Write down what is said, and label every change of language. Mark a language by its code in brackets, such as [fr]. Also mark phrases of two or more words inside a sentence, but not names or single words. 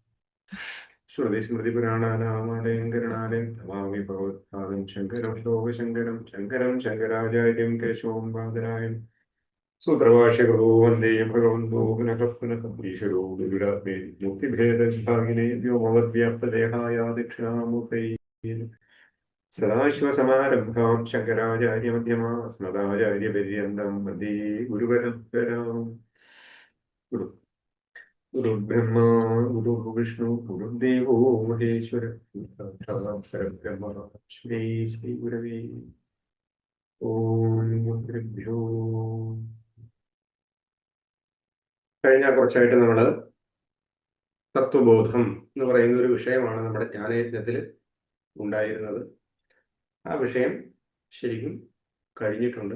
[sa] श्रुतिस्मृतिपुराणानामालयं करुणालयं नमामि भगवत्पादं शङ्करं लोकशङ्करं शङ्करं शङ्कराचार्यं केशवं बादरायणं सूत्रभाष्यकृतो वन्दे भगवन्तो पुनः पुनः ईश्वरो गुरुरात्मे मुक्तिभेदविभागिने व्योमवद्व्याप्तदेहाय दक्षिणामूर्तये सदाशिवसमारम्भां शङ्कराचार्यमध्यमाम् अस्मदाचार्यपर्यन्तं वन्दे गुरुपरम्पराम्। गुरुर्ब्रह्मा गुरुर्विष्णु गुरुर्देवो महेश्वर परब्रह्म श्री श्रीगुरवे ഓം ഗുരുഭ്യോ. [ml] കഴിഞ്ഞ കുറച്ചായിട്ട് നമ്മൾ തത്വബോധം എന്ന് പറയുന്ന ഒരു വിഷയമാണ് നമ്മുടെ ജ്ഞാനയജ്ഞത്തിൽ ഉണ്ടായിരുന്നത്. ആ വിഷയം ശരിക്കും കഴിഞ്ഞിട്ടുണ്ട്.